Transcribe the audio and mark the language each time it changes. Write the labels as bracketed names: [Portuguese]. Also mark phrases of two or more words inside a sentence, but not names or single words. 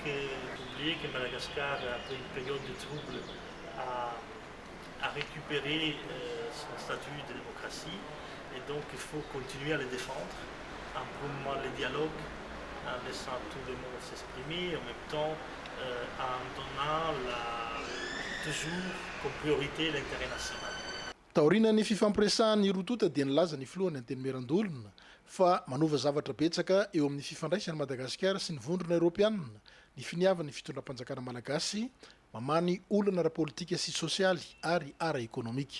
[French] N'oubliez que Madagascar, après une période de trouble, a récupéré son statut de démocratie. Et donc, il faut continuer à le défendre en promouvant le dialogue, en laissant tout le monde s'exprimer, en même temps en donnant toujours comme priorité l'intérêt national. [Malagasy] Taorina ny fifampiresahan'ny rotota dia nilaza ny filohan'ny anteny-merandolona fa manova zavatra betsaka eo amin'ny fifandraisany Madagasikara sy ny vondrona européenne ny finiavan'ny fitondram-panjakana malagasy mamany olana ara-politika sy sosialy ary ara-ekonomika.